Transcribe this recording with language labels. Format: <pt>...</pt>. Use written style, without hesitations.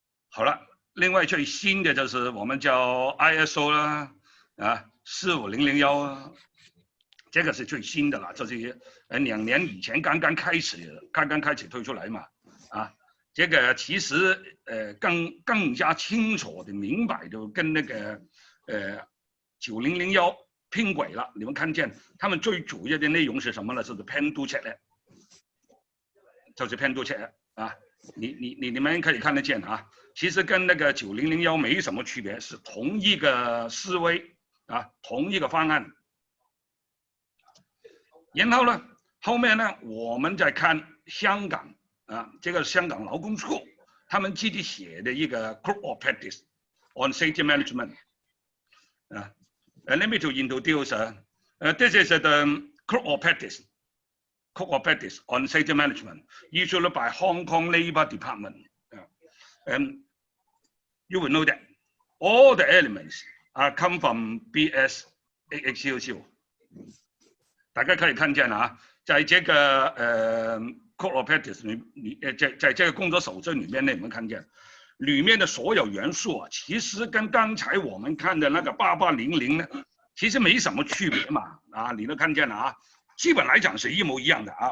<zh>好了，另外最新的就是我们叫 ISO 啦，啊45001，这个是最新的了，这是2年以前刚刚开始推出来嘛，啊。这个其实更加清楚的明白的跟那个9001拼轨了。你们看见他们最主要的内容是什么呢？就是 pen to check， 就是 pen to check 啊。你们可以看得见啊，其实跟那个9001没什么区别，是同一个思维啊，同一个方案。然后呢，后面呢，我们再看香港。这个香港劳工处他们自己写的一个 Code of Practice on Safety Management。</zh> <en>Let me to introduce. This is the Code of Practice on Safety Management issued by Hong Kong Labour Department. You will know that all the elements are come from BS AXOC。</en> <zh>大家可以看见啊，在这个Code of Practice 在这个工作守则里面呢，你们看见里面的所有元素啊，其实跟刚才我们看的那个8800呢，其实没什么区别嘛。啊，你都看见了啊，基本来讲是一模一样的啊。</zh>